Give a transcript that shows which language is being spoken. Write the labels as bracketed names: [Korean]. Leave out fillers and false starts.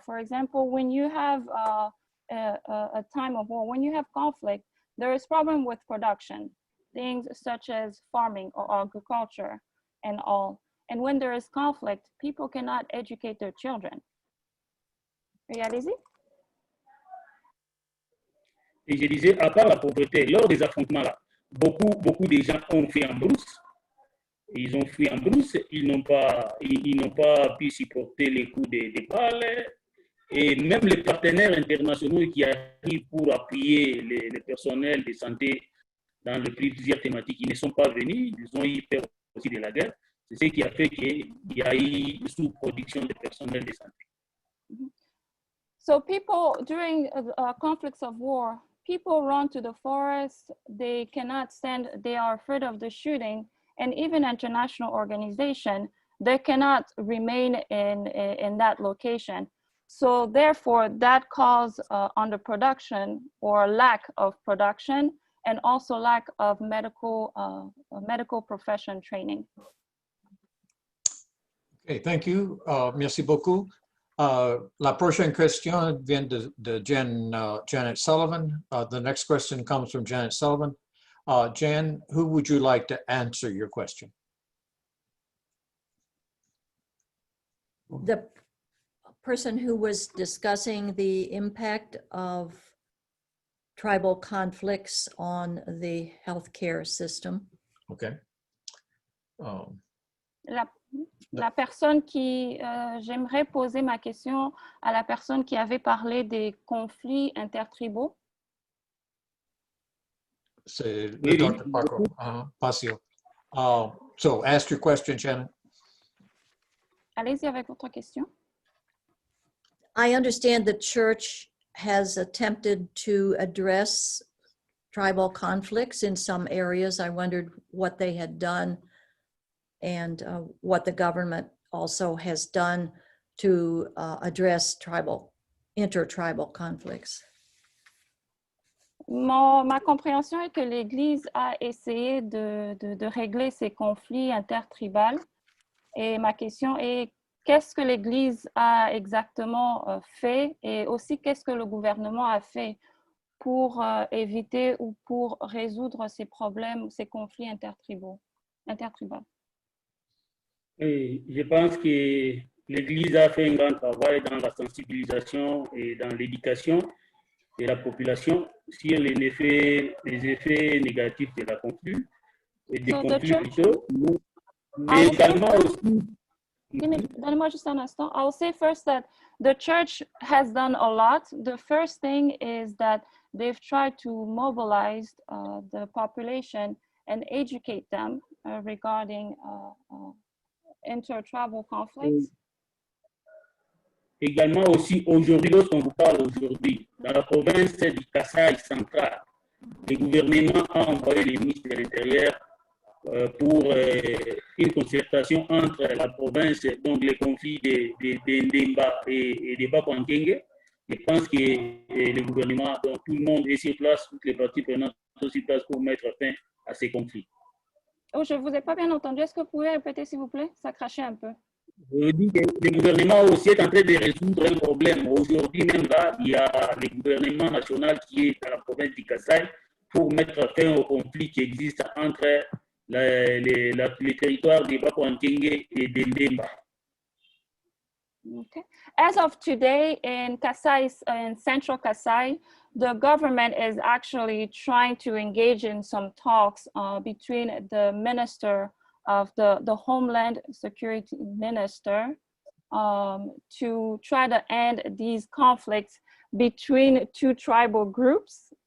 [English] For example, when you have a time of war, when you have conflict, there is problem with production, things such as farming or agriculture and all. And when there is conflict, people cannot educate their children. [French] Et allez-y. Et je disais, à part la pauvreté, lors des affrontements-là, beaucoup de gens ont fui en brousse. Ils ont fui en brousse, ils n'ont pas pu supporter les coups des balles. Et même les partenaires internationaux qui arrivent pour appuyer les personnels de santé dans les plusieurs thématiques, ils ne sont pas venus, ils ont eu peur aussi de la guerre. C'est ce qui a fait qu'il y a eu une sous-production de personnel de santé. [English] So people, during conflicts of war, people run to the forest, they cannot stand, they are afraid of the shooting, and even international organization, they cannot remain in that location. So therefore, that causes underproduction or lack of production, and also lack of medical profession training. Okay, thank you. [French] Merci beaucoup. La prochaine question vient de Janet Sullivan. [English] The next question comes from Janet Sullivan. Jan, who would you like to answer your question? The person who was discussing the impact of tribal conflicts on the healthcare system. Okay. [French] La personne qui, j'aimerais poser ma question à la personne qui avait parlé des conflits intertribaux. C'est le Dr. Pacio. [English] So ask your question, Shannon. [French] Allez-y avec votre question. [English] I understand the church has attempted to address tribal conflicts in some areas. I wondered what they had done and what the government also has done to address intertribal conflicts. [French] Ma compréhension est que l'Église a essayé de régler ces conflits intertribaux. Et ma question est, qu'est-ce que l'Église a exactement fait et aussi qu'est-ce que le gouvernement a fait pour éviter ou pour résoudre ces problèmes, ces conflits intertribaux? Et je pense que l'Église a fait un grand travail dans la sensibilisation et dans l'éducation de la population sur les effets négatifs de la conflit et des conflits plutôt, mais également aussi. Donnez-moi juste un instant. [English] I'll say first that the church has done a lot. The first thing is that they've tried to mobilize the population and educate them regarding intertribal conflicts. [French] Également aussi, aujourd'hui, lorsqu'on vous parle aujourd'hui, dans la province du Kasaï central, le gouvernement a envoyé les ministres de l'Intérieur pour une concertation entre la province, donc les conflits de Ndemba et de Bakwangenge. Je pense que le gouvernement, donc tout le monde est sur place, toutes les parties prenantes sont sur place pour mettre fin à ces conflits. Oh, je ne vous ai pas bien entendu. Est-ce que vous pouvez répéter, s'il vous plaît? Ça crachait un peu. Je dis que le gouvernement aussi est en train de résoudre un problème. Aujourd'hui, même là, il y a le gouvernement national qui est dans la province du Kasaï pour mettre fin au conflit qui existe entre les territoires de Bakwangenge et de Ndemba. [English] Okay. As of today, in Kasai, in Central Kasai, the government is actually trying to engage in some talks between the minister of the Homeland Security Minister to try to end these conflicts between two tribal groups.